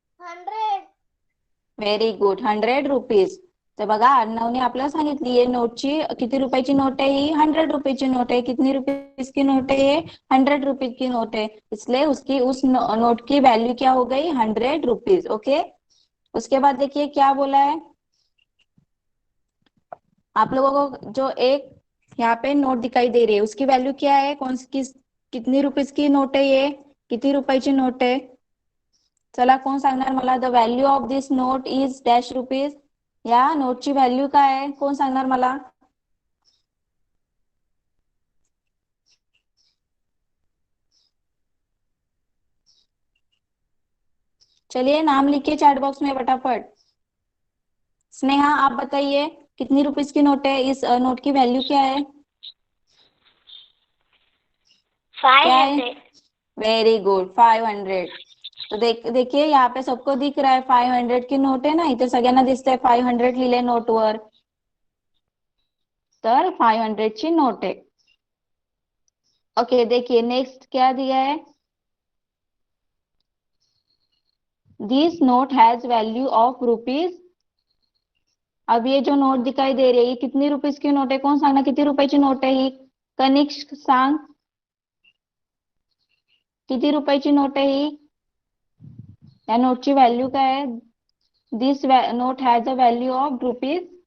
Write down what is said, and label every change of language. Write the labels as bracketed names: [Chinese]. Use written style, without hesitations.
[English] 100. Very good, 100 rupees. [Marathi] तर बघा अर्णवने आपल्याला सांगितली ये नोटची किती रुपयाची नोट है? [Hindi] ही 100 रुपये की नोट है. कितनी रुपीज की नोट है? ये 100 रुपीज की नोट है. इसलिए उसकी उस नोट की वैल्यू क्या हो गई? 100 रुपीज. ओके, उसके बाद देखिए क्या बोला है आप लोगों को. जो एक यहाँ पे नोट दिखाई दे रही है उसकी वैल्यू क्या है? कितनी रुपीज की नोट है? ये [Marathi] किती रुपयाची नोट [Hindi] है? [Marathi] चला कोण सांगणार मला? [English] The value of this note is dash rupees. [Marathi] या नोटची व्हॅल्यू काय आहे? कोण सांगणार मला? [Hindi] चलिए नाम लिखिए चैट बॉक्स में फटाफट. स्नेहा आप बताइए कितनी रुपीज की नोट है? इस नोट की वैल्यू क्या है? क्या है? 500. [English] Very good, 500. [Hindi] तो देखिए यहाँ पे सबको दिख रहा है 500 की नोट है ना, [Marathi] इथे सगळ्यांना दिसतंय 500 लिहिले नोटवर. तर 500 ची नोट आहे. [Hindi] ओके देखिए नेक्स्ट क्या दिया है, [English] This note has value of rupees. [Hindi] अब ये जो नोट दिखाई दे रही है, ये कितनी रुपीज की नोट है, [Marathi] कोण सांगणार किती रुपयाची नोट आहे ही? कनिष्क सांग, किती रुपयाची नोट आहे ही? या नोटची व्हॅल्यू काय आहे? [English] this note has a value of rupees